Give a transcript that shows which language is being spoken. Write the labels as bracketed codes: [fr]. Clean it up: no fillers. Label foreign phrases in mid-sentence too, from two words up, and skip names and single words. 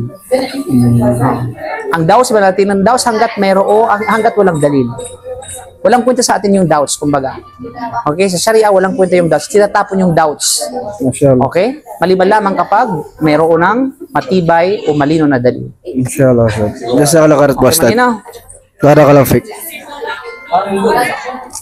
[tl] Ang doubts ba natin, ang doubts hanggat hanggat walang dalil. Walang kwenta sa atin yung doubts, kumbaga. Okay? Sa Sharia, walang kwenta yung doubts. Tinatapon yung doubts. [ar] إن شاء الله. [tl] Okay? Maliban lamang kapag mayroon ng matibay o malino na dalil. [ar] إن شاء الله، أستاذ. جزاك الله خيرا، أستاذ. [tl] Malinaw? [ar] بارك الله فيك.